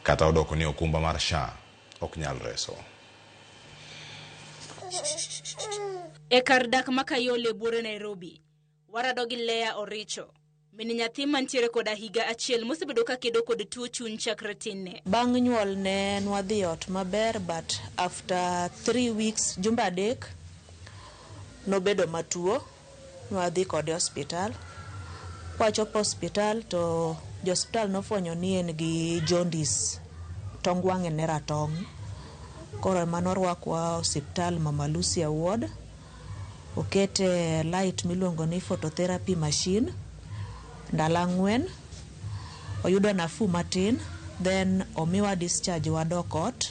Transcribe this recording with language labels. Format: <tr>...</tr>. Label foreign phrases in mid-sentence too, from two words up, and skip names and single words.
<luo>kata odoko ni okumba mar SHA ok nyal reso. E kar dak makayole Buore Nairobi, warado gi Lea Oricho, min nyathi mantiere koda higa achiel mosebedo ka kedo kod tuo chuny chakre tinne. Bang' nyuol ne nwadhi ot maber,</luo> <en>but after 3 weeks,</en> <luo>jumbe 3, nobedo matuo, nwadhi kode hospital. Kwachopo hospital to jo hospital nofwenyo ni en gi jaundice, tong wang'e ne ratong'. Koro manorwakwa hospital Mama Lucy Ward, okete light miluongo ni</luo> <en>phototherapy machine,</en> <luo>ndalo 4, oyudo nafu matin, then omiwa discharge wadok ot.</luo>